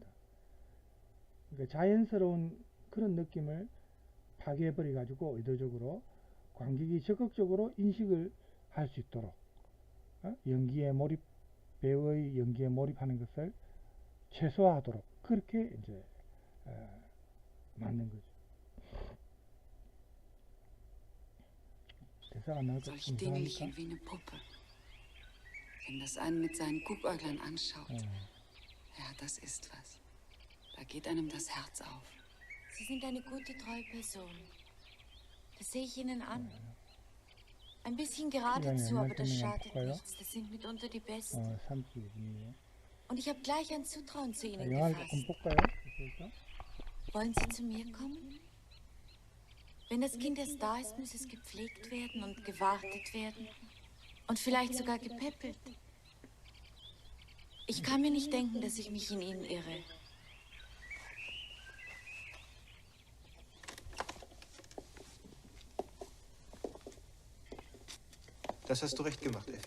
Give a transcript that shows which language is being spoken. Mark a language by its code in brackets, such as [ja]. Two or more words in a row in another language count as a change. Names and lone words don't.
[ko] 그러니까 자연스러운 그런 느낌을 파괴해버려 가지고 의도적으로 관객이 적극적으로 인식을 할 수 있도록 연기에 몰입, 배우의 연기에 몰입하는 것을 최소화하도록 그렇게 이제 만든 거죠. 대사가 나올 것 [de] Solch [ko] 이상합니까? [de] Dingelchen wie eine Puppe. Wenn das einen mit seinen Guckäuglern anschaut. Ja, das ist was. Da geht einem das Herz auf. Sie sind eine gute, treue Person. Das sehe ich Ihnen an. Ein bisschen geradezu, aber das schadet nichts. Das sind mitunter die Besten. [ko] 3분이에요. [de] Und ich habe gleich ein Zutrauen zu Ihnen [ko] 영화를 조금 [de] gefasst. [ko] 볼까요? 그래서? [de] Wollen Sie zu mir kommen? Wenn das Kind erst da ist, muss es gepflegt werden und gewartet werden. Und vielleicht sogar gepäppelt. Ich kann mir nicht denken, dass ich mich in Ihnen irre. Das hast du recht gemacht, Effi.